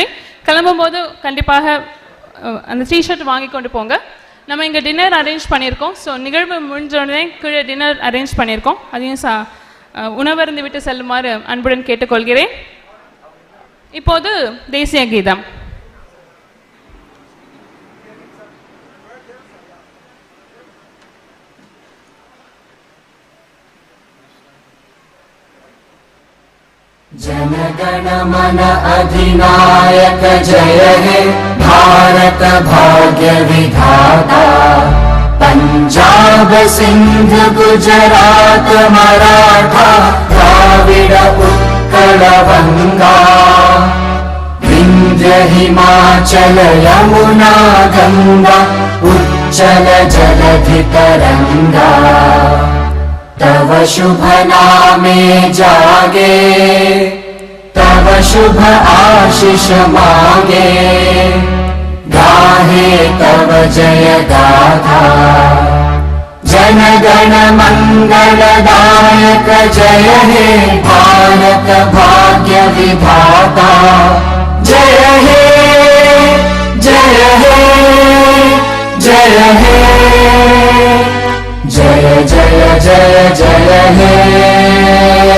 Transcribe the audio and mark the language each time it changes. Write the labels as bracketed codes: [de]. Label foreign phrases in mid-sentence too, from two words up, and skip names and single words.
[ta] கிளம்பும்போது கண்டிப்பாக அந்த டிஷர்ட் வாங்கி கொண்டு போங்க. நம்ம இங்கே [en] dinner arrange [ta] பண்ணியிருக்கோம். ஸோ நிகழ்வு முடிஞ்சோடனே கீழே [en] dinner arrange [ta] பண்ணியிருக்கோம். அதையும் உணவருந்து விட்டு செல்லுமாறு அன்புடன் கேட்டுக்கொள்கிறேன். இப்போது தேசிய கீதம். [bn] জনগণ মন অধিনায়ক জয় হে ভারত ভাগ্য বিধাতা পাঞ্জাব সিন্ধ গুজরাট মারাঠা দ্রাবিড় উৎকল গঙ্গা বিন্ধ্য হিমাচল যমুনা গঙ্গা উচ্ছল জলধি তরঙ্গ তব শুভ নামে জাগে তব শুভ আশিস মাগে গাহে তব জয় গাথা জন গণ মঙ্গলদায়ক জয় হে ভারত ভাগ্য বিধাতা জয় হে জয় হে জয় হে জয় জয় জয় জয় হে